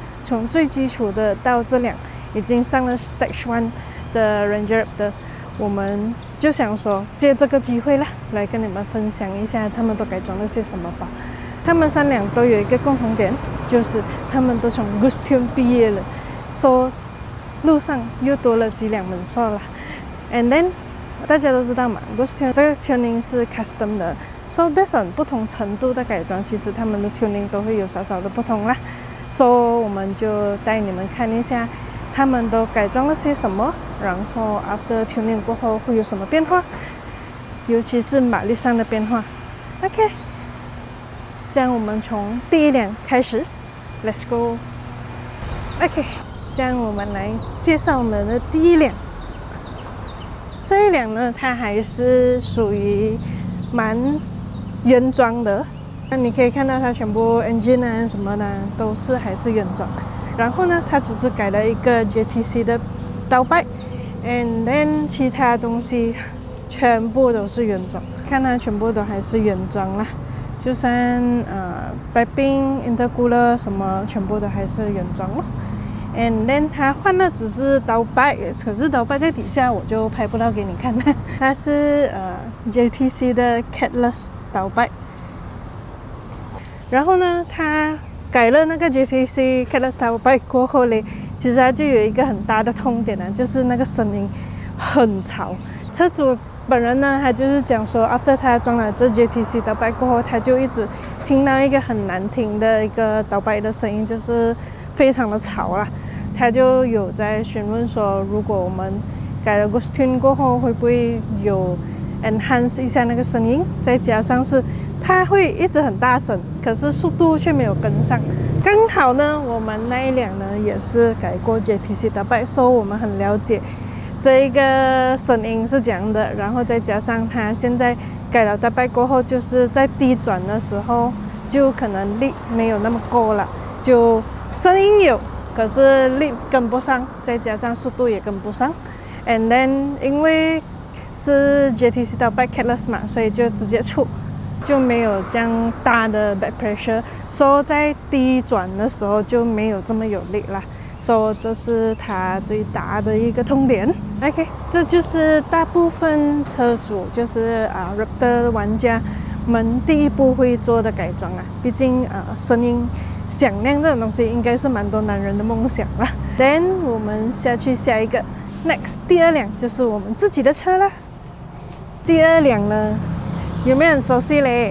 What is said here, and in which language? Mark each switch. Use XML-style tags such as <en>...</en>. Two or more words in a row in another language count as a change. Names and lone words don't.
<zh>從最基礎的到這輛已經上了 Stage 1的 Ranger 的，我們就想說借這個機會啦，來跟你們分享一下他們都改装了些什麼吧。他們3輛都有一個共同點，就是他們都從 Ghost Tune 畢業了。So， 路上又多了幾輛門鎖啦 ，</zh> <en>and then</en> <zh>大家都知道嘛 ，Ghost Tune 這個 tuning 是 custom 的 ，</zh> <en>so based on</en> <zh>不同程度的改裝，其實他們的 tuning 都會有少少的不同啦。So 我們就帶你們看一下，他們都改裝了些什麼，然後</zh> <en>after tuning</en> <zh>過後會有什麼變化，尤其是馬力上的變化。OK， 這樣我們從第一輛開始 ，</zh> <en>Let's go。</en> <zh>OK。這樣我們來介紹我們的第一輛。這一輛呢，它還是屬於蠻原裝的。那你可以看到它全部 engine 啊什麼的都是還是原裝。然後呢，它只是改了一個 JTC 的倒擺 ，</zh> <en>and then</en> <zh>其他東西全部都是原裝。看它全部都還是原裝啦，就算</zh> <en>piping、intercooler</en> <zh>什麼，全部都還是原裝咯。</zh> <en>And then</en> <zh>它換的只是倒擺，可是倒擺在底下我就拍不到給你看了。它是JTC 的 Catless 倒擺。然後呢，它改了那個 JTC Catless 倒擺過後嘞，其實它就有一個很大的痛點啊，就是那個聲音很吵。車主本人呢，他就是講說 ，after 他裝了這 JTC 倒擺過後，他就一直聽到一個很難聽的一個倒擺的聲音，就是非常的吵啦。他就有在詢問說，如果我們改了 Ghost Tune 過後，會不會有 enhance 一下那個聲音？再加上是它會一直很大聲，可是速度卻沒有跟上。剛好呢，我們那一輛呢也是改過 JTC 倒擺，所以我們很了解這一個聲音是怎樣的。然後再加上它現在改了倒擺過後，就是在低轉的時候就可能力沒有那麼夠了，就聲音有。可是力跟不上，再加上速度也跟不上 ，</zh> <en>and then</en> <zh>因為是 JTC 倒擺 Catless 嘛，所以就直接出，就沒有這樣大的</zh> <en>back pressure，</en> <zh>所以在低轉的時候就沒有這麼有力啦，所以這是它最大的一個痛點。OK， 這就是大部分車主就是 Raptor 玩家們第一步會做的改裝啊，畢竟聲音響亮這種東西應該是蠻多男人的夢想啦。Then 我們下去下一個 ，next 第2輛就是我們自己的車啦。第2輛呢，有沒有很熟悉嘞？</zh>